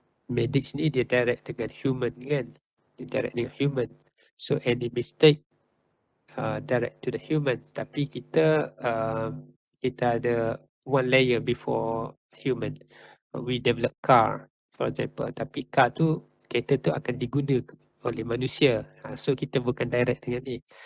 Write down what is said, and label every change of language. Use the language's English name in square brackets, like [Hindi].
[Malay] Medics ni dia direct dengan human kan, dia direct dengan human. [English] So any mistake direct to the human. [Malay] Tapi kita ada [English] one layer before human. We develop car, for example. [Malay] Tapi car tu, kereta tu akan diguna oleh manusia. So kita bukan direct dengan ni.